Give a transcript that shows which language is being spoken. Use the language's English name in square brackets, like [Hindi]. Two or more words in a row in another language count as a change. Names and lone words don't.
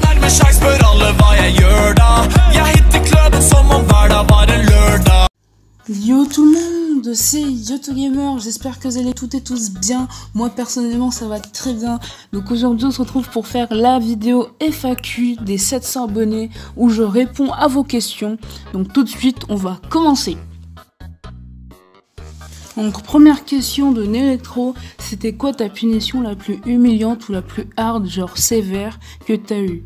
[Norwegian] sjanse for alle hva jeg gjør da. Jeg hitter klubben som om hver dag var en lørdag. [French] Yo tout le monde, c'est YotoGamer, j'espère que vous allez toutes et tous bien. Moi personnellement ça va très bien. Donc aujourd'hui on se retrouve pour faire la vidéo FAQ des 700 abonnés où je réponds à vos questions. Donc tout de suite on va commencer. Donc première question de Nelectro, c'était quoi ta punition la plus humiliante ou la plus hard, genre sévère, que t'as eu?